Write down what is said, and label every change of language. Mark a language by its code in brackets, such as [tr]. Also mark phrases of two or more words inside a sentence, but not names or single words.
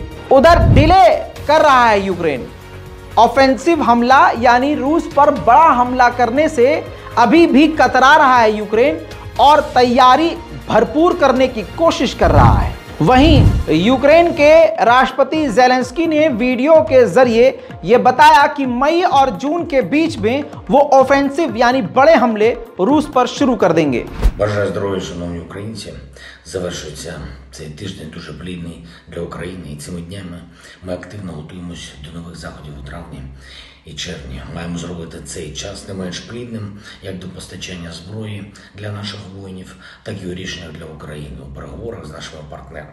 [hi] उधर डिले कर रहा है यूक्रेन ऑफेंसिव हमला, यानी रूस पर बड़ा हमला करने से अभी भी कतरा रहा है यूक्रेन और तैयारी भरपूर करने की कोशिश कर रहा है। वहीं यूक्रेन के राष्ट्रपति ज़ेलेंस्की ने वीडियो के जरिए यह बताया कि मई और जून के बीच में वो ऑफेंसिव यानी बड़े हमले रूस पर शुरू कर देंगे। [uk] Бажаю здоров'я, шановні українці. Завершується цей тиждень дуже плідний для України, і цими днями ми активно готуємося до нових заходів у травні і червні. Маємо зробити цей час не менш плідним, як до постачання зброї для наших воїнів, так і у рішеннях для України у переговорах з нашими партнерами.